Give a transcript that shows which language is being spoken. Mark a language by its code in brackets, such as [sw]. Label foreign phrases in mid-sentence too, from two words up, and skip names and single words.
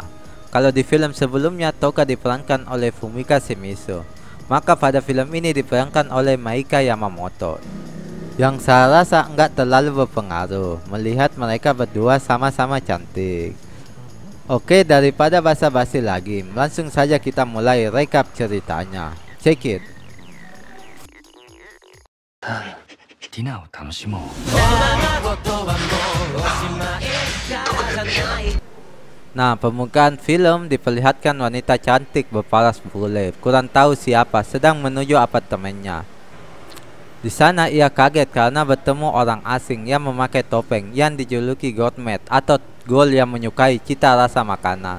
[id] Kalau di film sebelumnya Toka diperankan oleh Fumika Shimizu, maka pada film ini diperankan oleh Maika Yamamoto, yang saya rasa enggak terlalu berpengaruh melihat mereka berdua sama-sama cantik. Oke, daripada basa-basi lagi, langsung saja kita mulai recap ceritanya. [en] Check it. [ja] ディナーを楽しもう。 [id] Nah, pembukaan film diperlihatkan wanita cantik berparas bule, kurang tahu siapa, sedang menuju apartemennya. Di sana ia kaget karena bertemu orang asing yang memakai topeng yang dijuluki Gourmet atau Ghoul yang menyukai cita rasa makanan.